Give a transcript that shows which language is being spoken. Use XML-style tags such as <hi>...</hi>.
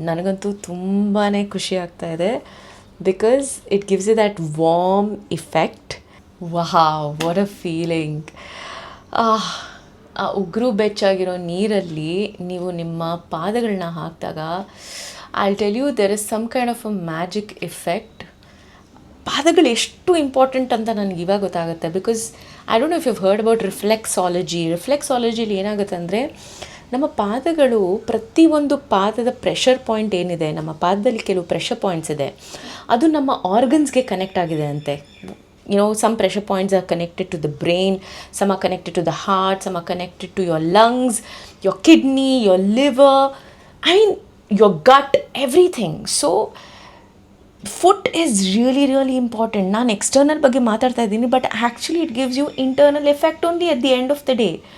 <kn>ನನಗಂತೂ ತುಂಬಾ ಖುಷಿ ಆಗ್ತಾ ಇದೆ,</kn> <en>because it gives you that warm effect. Wow, what a feeling.</en> <kn>ಆ ಉಗುರು ಬೆಚ್ಚಾಗಿರೋ ನೀರಲ್ಲಿ ನೀವು ನಿಮ್ಮ ಪಾದಗಳನ್ನ ಹಾಕಿದಾಗ,</kn> <en>I'll tell you, there is some kind of a magic effect.</en> <kn>ಪಾದಗಳು ಎಷ್ಟು ಇಂಪಾರ್ಟೆಂಟ್ ಅಂತ ನನಗೆ ಇವಾಗ ಗೊತ್ತಾಗುತ್ತೆ,</kn> <en>because I don't know if you heard about</en> <kn>ರಿಫ್ಲೆಕ್ಸಾಲಜಿಲಿ ಏನಾಗುತ್ತೆ ಅಂದರೆ, ನಮ್ಮ ಪಾದಗಳು, ಪ್ರತಿಯೊಂದು ಪಾದದ ಪ್ರೆಷರ್ ಪಾಯಿಂಟ್ ಏನಿದೆ, ನಮ್ಮ ಪಾದದಲ್ಲಿ ಕೆಲವು ಪ್ರೆಷರ್ ಪಾಯಿಂಟ್ಸ್ ಇದೆ, ಅದು ನಮ್ಮ ಆರ್ಗನ್ಸ್ಗೆ ಕನೆಕ್ಟ್ ಆಗಿದೆ ಅಂತೆ.</kn> <en>some pressure points are connected to the brain, some are connected to the heart, some are connected to your lungs, your kidney, your liver, your gut, everything. So foot is really important.</en> <kn>ನಾನು external ಬಗ್ಗೆ ಮಾತಾಡ್ತಾ ಇದ್ದೀನಿ,</kn> <en>But actually it gives you internal effect only at the end of the day.</en>